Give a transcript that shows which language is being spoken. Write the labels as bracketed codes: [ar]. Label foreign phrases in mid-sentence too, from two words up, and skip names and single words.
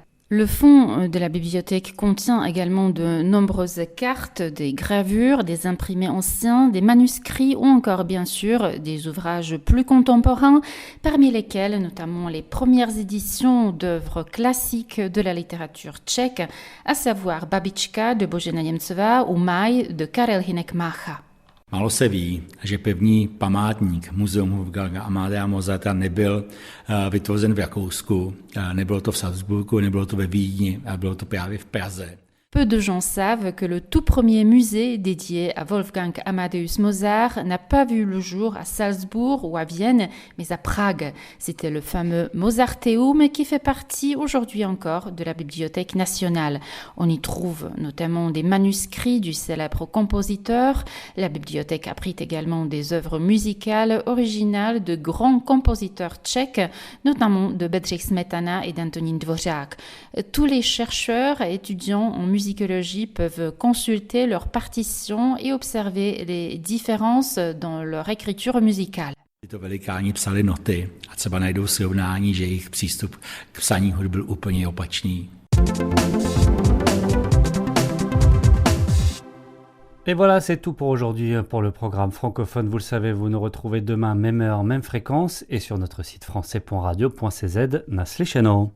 [fr] Le fonds de la bibliothèque contient également de nombreuses cartes, des gravures, des imprimés anciens, des manuscrits ou encore bien sûr des ouvrages plus contemporains, parmi lesquels notamment les premières éditions d'œuvres classiques de la littérature tchèque, à savoir Babička de Božena Němcová ou Maj de Karel Hynek Mácha. [cs] Málo se ví, že pevný památník Muzeum Wolfganga Amadea Mozarta nebyl vytvořen v Rakousku, nebylo to v Salzburgu, nebylo to ve Vídni, a bylo to právě v Praze. [fr] Peu de gens savent que le tout premier musée dédié à Wolfgang Amadeus Mozart n'a pas vu le jour à Salzbourg ou à Vienne, mais à Prague. C'était le fameux Mozarteum qui fait partie aujourd'hui encore de la Bibliothèque nationale. On y trouve notamment des manuscrits du célèbre compositeur. La bibliothèque abrite également des œuvres musicales originales de grands compositeurs tchèques, notamment de Bedřich Smetana et d'Antonín Dvořák. Tous les chercheurs et étudiants en musicologie peuvent consulter leurs partitions et observer les différences dans leur écriture musicale. [cs] Tyto velikáni psali noty a třeba najdou srovnání, že jejich přístup k psaní hudby byl úplně opačný. [fr] Et voilà, c'est tout pour aujourd'hui pour le programme francophone. Vous le savez, vous nous retrouvez demain, même heure, même fréquence, et sur notre site français.radio.cz. Nasli Cheno.